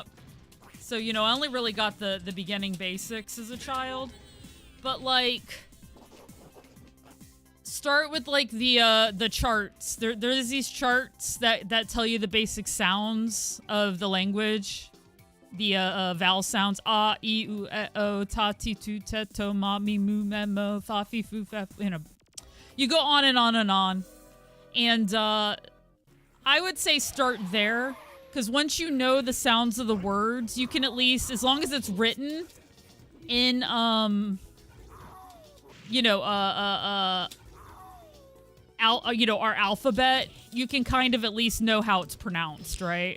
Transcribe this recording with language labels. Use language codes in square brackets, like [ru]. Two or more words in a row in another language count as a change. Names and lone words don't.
[en] So, you know, I only really got the beginning basics as a child. But, like, start with, like, the charts. There's these charts that tell you the basic sounds of the language. The vowel sounds. [ja] Ah, I, U, E, O, ta, ti, tu, te, to, ma, mi, mu, me, mo, fa, fi, fu, fa, [en] you know. You go on and on and on. And, I would say start there, because once you know the sounds of the words, you can at least, as long as it's written in, you know, our alphabet, you can kind of at least know how it's pronounced, right?